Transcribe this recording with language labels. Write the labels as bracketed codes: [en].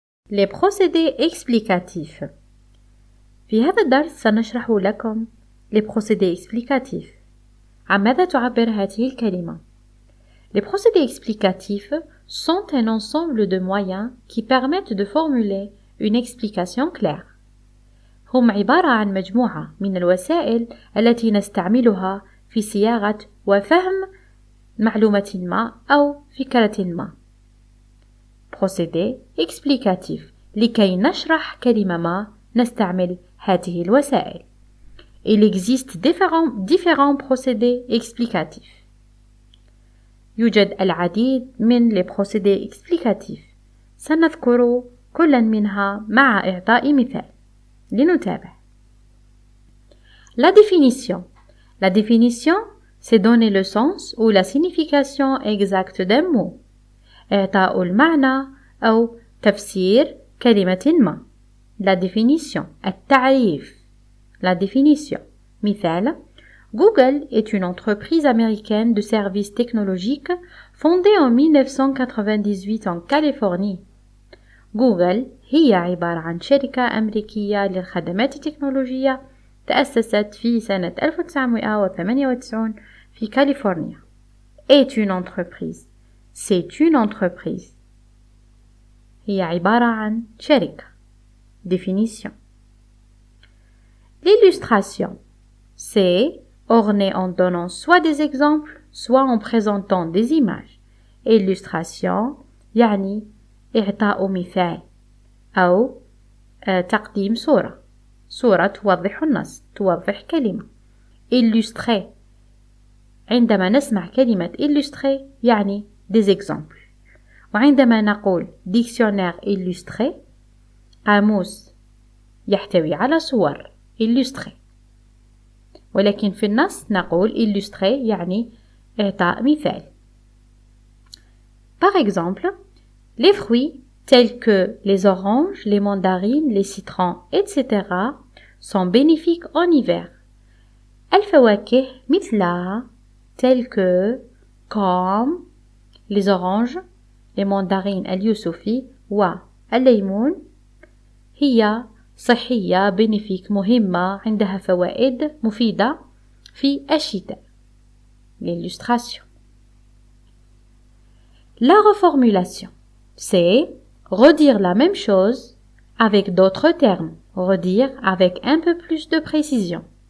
[fr] Les procédés explicatifs. [ar] في هذا الدرس سنشرح لكم les procédés explicatifs. عن ماذا تعبر هذه الكلمة؟ [fr] Les procédés explicatifs sont un ensemble de moyens qui permettent de formuler une explication claire. [ar] هم عبارة عن مجموعة من الوسائل التي نستعملها في صياغة وفهم معلومة ما أو فكرة ما. [fr] Procédé explicatif. [ar] لكي نشرح كلمة ما نستعمل هذه الوسائل. [fr] Il existe différents procédés explicatifs. [ar] يوجد العديد من les procédés explicatifs. سنذكر كلا منها مع إعطاء مثال. لنتابع. [fr] La définition. La définition, c'est donner le sens ou la signification exacte d'un mot. [ar] إعطاء المعنى أو تفسير كلمة ما. [fr] La définition. التعريف. La définition. مثال. Google est une entreprise américaine de services technologiques fondée en 1998 en Californie. [ar] Google هي عبارة عن شركة أمريكية للخدمات التكنولوجية تأسست في سنة 1998 في كاليفورنيا. [fr] Est une entreprise. C'est une entreprise. [ar] هي عبارة عن شركة. [fr] Définition. L'illustration. C'est orné en donnant soit des exemples, soit en présentant des images. [ar] Illustration يعني إعطاء مثال أو تقديم صورة توضح النص، توضح كلمة. Illustrer. عندما نسمع كلمة illustrer يعني [fr] des exemples. [ar] وعندما نقول [fr] dictionnaire illustré [ar] قاموس يحتوي على صور illustré. ولكن في النص نقول illustrer يعني إعطاء مثال. [fr] Par exemple, les fruits tels que les oranges, les mandarines, les citrons, etc. sont bénéfiques en hiver. [ar] الفواكه مثلها [fr] tels que comme les oranges, les mandarines [ar] اليوسفي والليمون هي صحية bénéfique مهمة عندها فوائد مفيدة في الشتاء. [fr] L'illustration. La reformulation, c'est redire la même chose avec d'autres termes. Redire avec un peu plus de précision.